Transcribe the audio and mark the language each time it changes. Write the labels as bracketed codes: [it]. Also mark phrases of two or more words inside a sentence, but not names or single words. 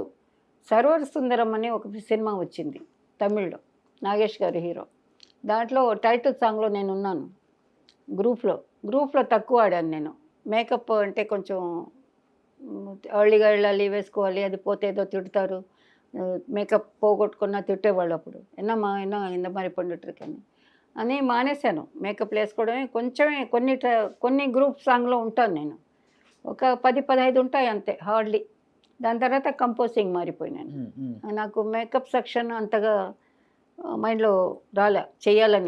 [te] సర్వర్ సుందరం అని ఒక సినిమా వచ్చింది తమిళ్లో, నాగేష్ గారి హీరో. దాంట్లో [en] title song [te] నేను ఉన్నాను. గ్రూప్లో తక్కువ ఆడాను నేను. మేకప్ అంటే కొంచెం ఎర్లీగా వెళ్ళాలి, వేసుకోవాలి, అది పోతే ఏదో తిడతారు, మేకప్ పోగొట్టుకున్నా తిట్టేవాళ్ళు అప్పుడు. [ta] என்னம்மா இந்த மாதிரி பண்ணிட்டுருக்கணு అని మానేశాను. [te] మేకప్ వేసుకోవడమే కొంచెమే. కొన్ని [en] group song [te] ఉంటాను నేను, ఒక 10-15 ఉంటాయి అంతే హార్డ్లీ. దాని తర్వాత కంపోజింగ్ మారిపోయినాను. నాకు [en] makeup section [te] అంతగా మైండ్లో రాలే చేయాలని.